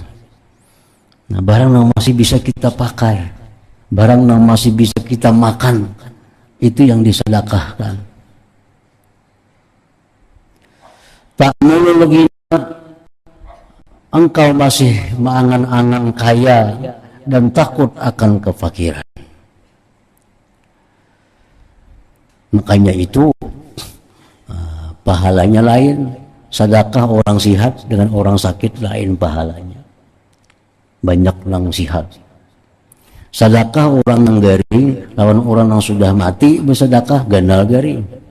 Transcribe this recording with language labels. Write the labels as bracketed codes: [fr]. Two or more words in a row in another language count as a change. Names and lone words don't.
[bjn] Nah, barang yang masih bisa kita pakai, barang yang masih bisa kita makan, itu yang disedekahkan. Tak mulu lagi engkau masih mengangan-angan kaya dan takut akan kefakiran. Makanya itu pahalanya lain. Sedekah orang sihat dengan orang sakit lain pahalanya. Banyak orang sihat. Sedekah orang yang garing lawan orang yang sudah mati bersedekah ganal garing.